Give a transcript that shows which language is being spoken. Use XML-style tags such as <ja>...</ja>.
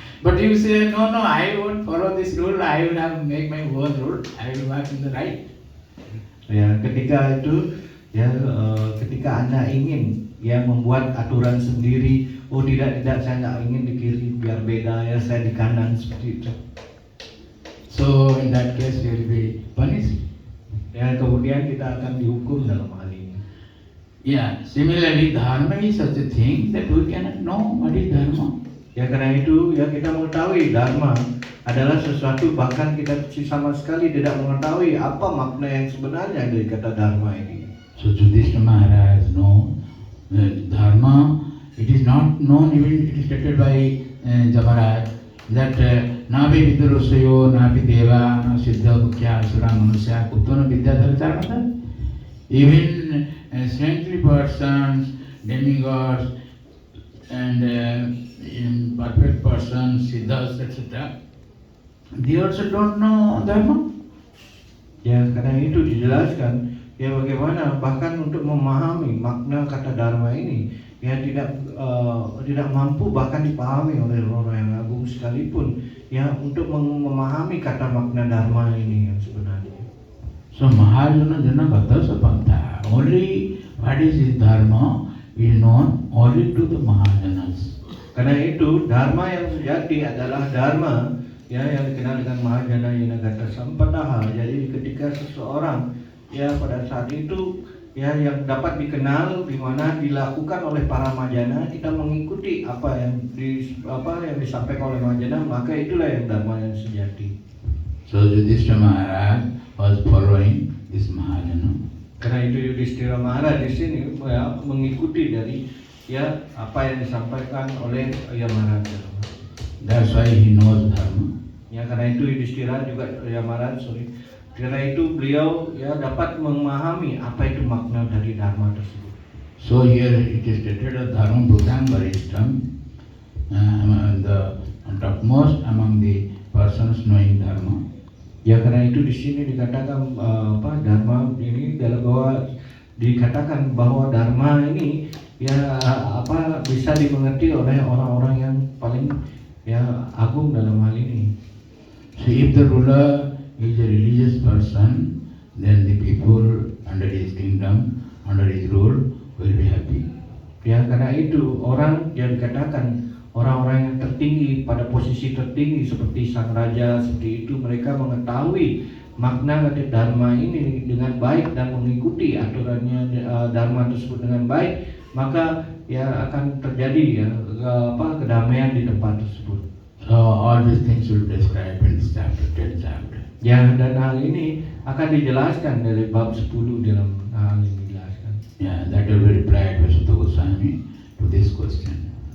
<en>But you say no, I won't follow this rule. I will make my own rule. I will walk in the right.</en> <id>Ya ketika itu ketika Anda ingin membuat aturan sendiri, tidak saya nggak ingin di kiri biar beda saya di kanan seperti itu.</id> <en>So in that case you will be punished.</en> <id>Kemudian kita akan dihukum dalam hal ini.</id> <en>Yeah, similarly dharma is such a thing that we cannot know what is dharma.</en> <id>Karena itu kita mengetahui dharma adalah sesuatu bahkan kita sama sekali tidak mengetahui apa makna yang sebenarnya dari kata dharma ini.</id> <en>So Yudhishthira Maharaj knows dharma. It is not known, even it is stated by Jamaraj that</en> <sa>nabi vidurusayo nabi deva na siddha mukhya asura manusya kuttana vidyadhara charmata.</sa> <en>Even saintly persons, demigods and perfect persons, siddhas, etc., they also don't know dharma.</en> <id>Karena itu dijelaskan bagaimana bahkan untuk memahami makna kata dharma ini tidak mampu bahkan dipahami oleh orang yang agung sekalipun untuk memahami kata makna dharma ini yang sebenarnya.</id> <sa>So Mahajana Jana Gata Sapanta.</sa> <en>Only what is his dharma is known only to the Mahajanas.</en> <id>Karena itu dharma yang sejati adalah dharma ya yang dikenal dengan</id> <sa>Mahajana Yanagata Sampadaha.</sa> <id>Jadi ketika seseorang ya pada saat itu ya yang dapat dikenal di mana dilakukan oleh para Mahajana, kita mengikuti apa yang disampaikan oleh Mahajana, maka itulah yang dharma yang sejati.</id> <en>So Yudhishthira Maharaj was following this Mahajana.</en> <id>Karena itu Yudhishthira Maharaj di sini ya mengikuti dari ya apa yang disampaikan oleh Yamaraja.</id> <en>That's why he knows dharma.</en> <id>Ya karena itu Yudhishthira juga Yamaraja, karena itu beliau ya dapat memahami apa itu makna dari dharma tersebut.</id> <en>So here it is stated that</en> <sa>dharma bhutang varishtam,</sa> <en>the topmost among the persons knowing dharma.</en> <id>Ya karena itu di sini dikatakan dharma ini dikatakan bahwa dharma ini ya bisa dimengerti oleh orang-orang yang paling ya agung dalam hal ini.</id> <en>So if the ruler is a religious person, then the people under his kingdom, under his rule will be happy.</en> <id>Ya karena itu orang yang dikatakan orang-orang yang tertinggi pada posisi tertinggi seperti sang raja, seperti itu mereka mengetahui makna dari dharma ini dengan baik dan mengikuti aturannya dharma tersebut dengan baik, maka ya akan terjadi ya kedamaian di tempat tersebut.</id> <en>So all these things will be described in this chapter, 10th chapter.</en> <id>Ya dan hal ini akan dijelaskan dari bab 10 dalam hal ini dijelaskan.</id> <en>Yeah, that will be replied by Sutta Goswami to this question.</en>